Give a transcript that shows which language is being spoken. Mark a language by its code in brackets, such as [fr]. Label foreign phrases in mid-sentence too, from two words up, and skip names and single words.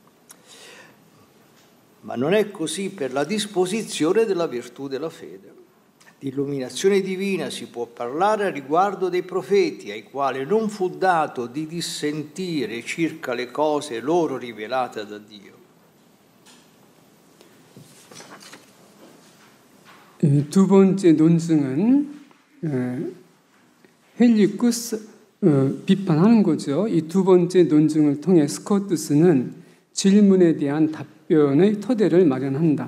[it] Ma non è così per la disposizione della virtù della fede. Di illuminazione divina si può parlare a riguardo dei profeti, ai quali non fu dato di dissentire circa le cose loro rivelate da Dio. [ko] 두 번째 논증은 헬리쿠스 비판하는 거죠. 이 두 번째 논증을 통해 스코투스는 질문에 대한 답변의 토대를 마련한다.